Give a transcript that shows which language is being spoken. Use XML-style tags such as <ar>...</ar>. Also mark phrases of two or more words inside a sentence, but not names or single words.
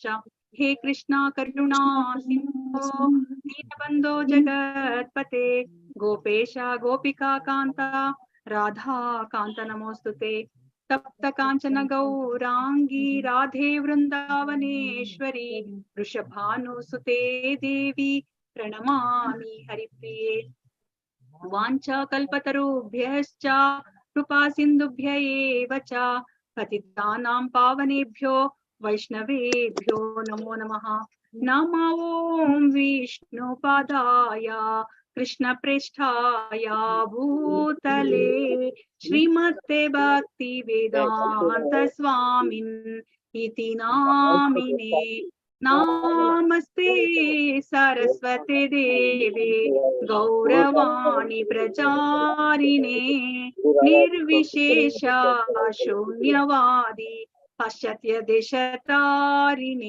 <sa>ಹೇ ಕೃಷ್ಣ ಕರುಣಾ ಸಿಂಧೋ ದೀನಬಂಧೋ ಜಗತ್ಪತೆ ಗೋಪೇಶ ಗೋಪಿಕಾ ಕಾಂತ ರಾಧಾ ಕಾಂತ ನಮೋಸ್ತುತೆ. ತಪ್ತ ಕಾಂಚನ ಗೌರಾಂಗಿ ರಾಧೆ ವೃಂದಾವನೇಶ್ವರಿ ವೃಷಭಾನುಸುತೆ ದೇವಿ ಪ್ರಣಮಾಮಿ ಹರಿಪ್ರಿಯೆ. ವಾಂಛಾ ಕಲ್ಪತರುಭ್ಯಶ್ಚ ಕೃಪಾ ಸಿಂಧುಭ್ಯ ಏವ ಚ ಪತಿತಾನಾಂ ಪಾವನೇಭ್ಯೋ ವೈಷ್ಣವೇಭ್ಯೋ ನಮೋ ನಮಃ. ನಮೋ ಓಂ ವಿಷ್ಣುಪಾದಾಯ ಕೃಷ್ಣ ಪ್ರೇಷ್ಠಾಯ ಭೂತಲೆ ಶ್ರೀಮತೆ ಭಕ್ತಿ ವೇದಾಂತ ಸ್ವಾಮಿನ್ ಇತಿ ನಾಮಿನೇ. ನಮಸ್ತೆ ಸರಸ್ವತಿ ದೇವೆ ಗೌರವಾಣಿ ಪ್ರಚಾರಿಣೆ ನಿರ್ವಿಶೇಷ ಶೂನ್ಯವಾದಿ ಪಾಶ್ಚಾತ್ಯ ದೇಶತಾರಿಣೆ.</sa>